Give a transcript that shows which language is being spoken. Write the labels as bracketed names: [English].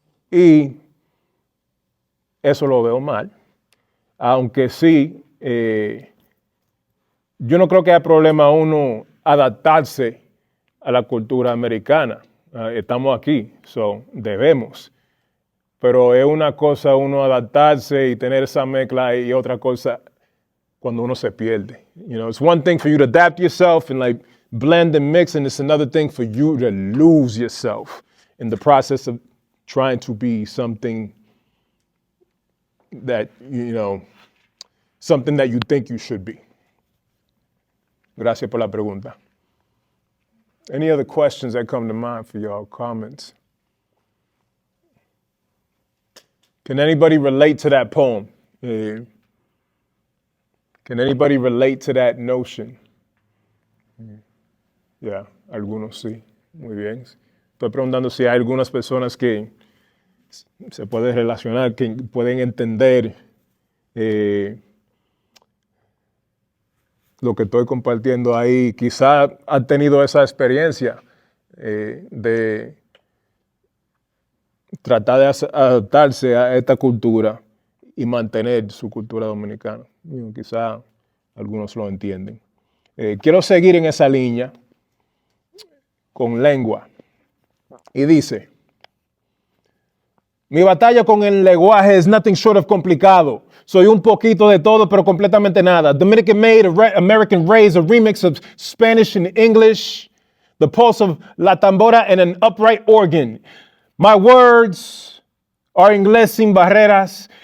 [Spanish] Y eso lo veo mal, aunque sí, yo no creo que haya problema uno adaptarse a la cultura americana. Estamos aquí, so debemos. Pero es una cosa uno adaptarse y tener esa mezcla y otra cosa cuando uno se pierde. [English] You know, it's one thing for you to adapt yourself and like blend and mix, and it's another thing for you to lose yourself in the process of trying to be something that, you know, something that you think you should be. [Spanish] Gracias por la pregunta. [English] Any other questions that come to mind for y'all, comments? Can anybody relate to that poem? Can anybody relate to that notion? [Spanish] Yeah, algunos sí. Muy bien. Estoy preguntando si hay algunas personas que se pueden relacionar, que pueden entender lo que estoy compartiendo ahí. Quizá han tenido esa experiencia de tratar de adaptarse a esta cultura y mantener su cultura dominicana. Quizá algunos lo entienden. Quiero seguir en esa línea con lengua. Y dice, mi batalla con el lenguaje es [English] nothing short of [Spanish] complicado. Soy un poquito de todo, pero completamente nada. [English] Dominican made, American raised, a remix of Spanish and English, the pulse of la tambora and an upright organ. My words are [Spanish] inglés sin barreras.